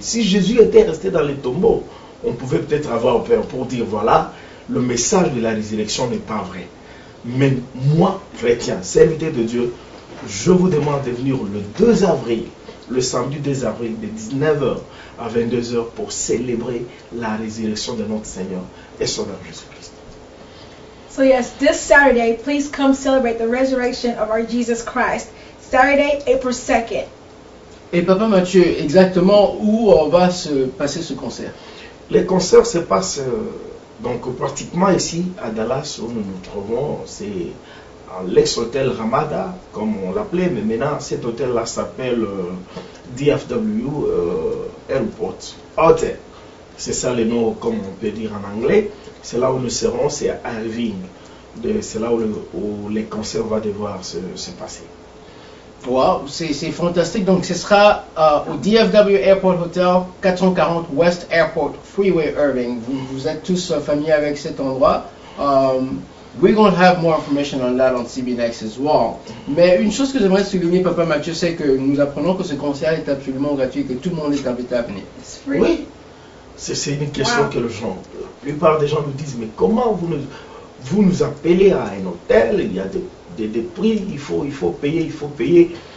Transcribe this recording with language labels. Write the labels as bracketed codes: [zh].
[fr] Si Jésus était resté dans le tombeau, on pouvait peut-être avoir peur pour dire, voilà, le message de la résurrection n'est pas vrai. Mais moi, chrétien, serviteur de Dieu, je vous demande de venir le 2 avril, le samedi 2 avril, de 19h à 22h pour célébrer la résurrection de notre Seigneur et Sauveur Jésus-Christ. [en] So yes, this Saturday, please come celebrate the resurrection of our Jesus Christ. Saturday, April 2nd. [fr] Et Papa Mathieu, exactement où va se passer ce concert? Les concerts se passent donc pratiquement ici à Dallas où nous nous trouvons. C'est l'ex-hôtel Ramada, comme on l'appelait, mais maintenant cet hôtel-là s'appelle DFW Airport Hotel. C'est ça le nom, comme on peut dire en anglais. C'est là où nous serons, c'est à Irving. C'est là où les concerts vont devoir se passer. Wow, c'est fantastique. Donc ce sera au DFW Airport Hotel, 440 West Airport Freeway Irving. Vous êtes tous familiers avec cet endroit. [en] We're going to have more information on that on CBNext as well. [fr] Mais une chose que j'aimerais souligner, Papa Mathieu, c'est que nous apprenons que ce concert est absolument gratuit et que tout le monde est invité à venir. Oui, c'est une question que les gens, la plupart des gens nous disent, mais comment vous nous appelez à un hôtel, il y a des prix, il faut payer.